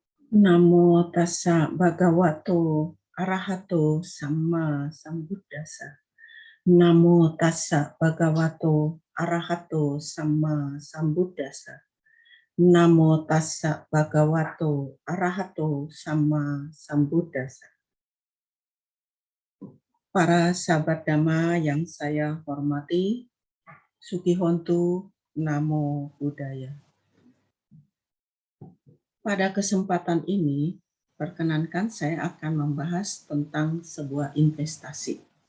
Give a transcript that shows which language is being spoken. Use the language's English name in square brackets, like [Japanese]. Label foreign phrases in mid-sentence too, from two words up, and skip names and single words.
[Pali] Namo tassa bhagavato arahato samma sambuddhassa. Namo tassa bhagavato arahato samma sambuddhassa. Namo tassa bhagavato arahato samma sambuddhassa. [Indonesian] Para sahabat Dhamma yang saya hormati, [Pali] Sukihontu, Namo Buddhaya. [Indonesian] Pada kesempatan ini, perkenankan saya akan membahas tentang sebuah investasi.